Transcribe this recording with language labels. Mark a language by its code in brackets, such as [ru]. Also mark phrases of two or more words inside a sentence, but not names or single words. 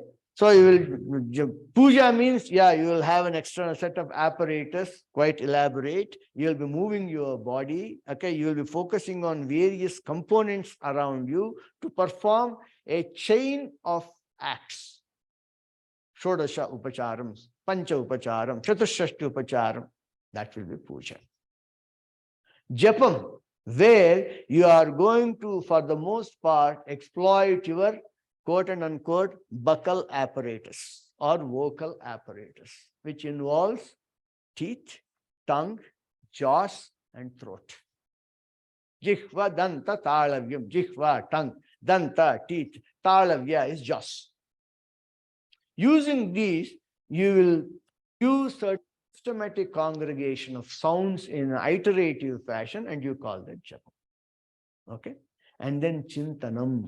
[en] So you will, puja means, you will have an external set of apparatus, quite elaborate. You will be moving your body. Okay? You will be focusing on various components around you to perform a chain of acts. [sa] Shodasha upacharam, pancha upacharam, chatushashti upacharam. [en] That will be puja. Japam, where you are going to, for the most part, exploit your quote and unquote buccal apparatus or vocal apparatus, which involves teeth, tongue, jaws, and throat. [sa] Jihva, danta, talavyam. Jihva, [en] tongue, danta, teeth, talavya is jaws. Using these, you will use certain systematic congregation of sounds in an iterative fashion, and you call that japa. Okay? And then chintanam.